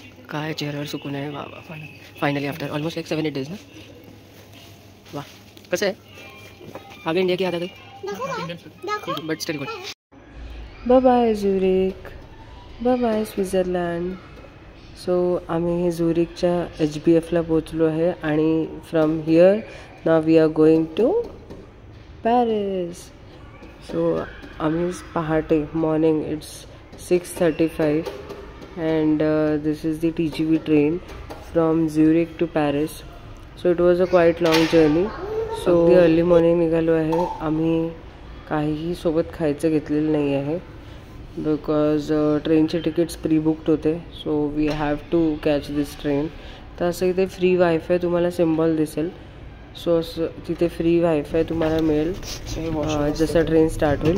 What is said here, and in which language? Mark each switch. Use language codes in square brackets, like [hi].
[mr] काय चेहऱ्यावर सुकून आहे. वा वा, [en] finally after almost like 7-8 days [mr] ना. वा, कसं आहे? आगे इंडिया की आता काही, but still good. Bye bye Zurich, bye bye Switzerland. So आम्ही झुरिकच्या HBFला पोचलो आहे आणि [en] From here now we are going to Paris. So [mr] आम्ही पहाटे [en] Morning it's 6:35 and this is the TGV train from Zurich to Paris. So it was a quite long journey. So the early morning [mr] निघालो आहे. आम्ही काहीही सोबत खायचं घेतलेलं नाही आहे बिकॉज ट्रेनचे तिकीट्स प्री बुक्ड होते. [en] So we have to catch this train. [mr] तर असं इथे फ्री वायफाय तुम्हाला सिम्बॉल दिसेल. सो असं तिथे फ्री वायफाय तुम्हाला मिळेल जसं ट्रेन स्टार्ट होईल.